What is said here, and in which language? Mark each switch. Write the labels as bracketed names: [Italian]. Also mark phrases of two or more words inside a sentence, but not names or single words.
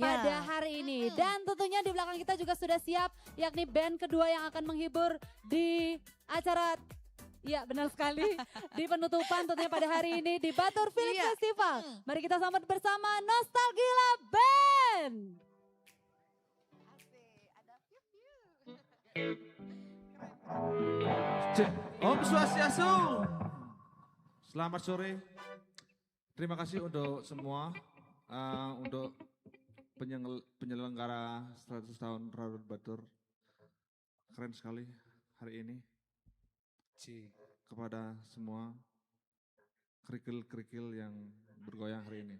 [Indonesian] pada hari ini. Dan tentunya di belakang kita juga sudah siap, yakni band kedua yang akan menghibur di acara. Iya benar sekali, di penutupan tentunya pada hari ini di Batur Film Festival. Mari kita sambut bersama Nostalgia Band. [Balinese] Om Swastiastu. [Indonesian] Selamat sore. Terima kasih untuk semua, untuk penyelenggara 100 tahun Radut Batur. Keren sekali hari ini. Kepada semua kerikil-kerikil yang bergoyang hari ini.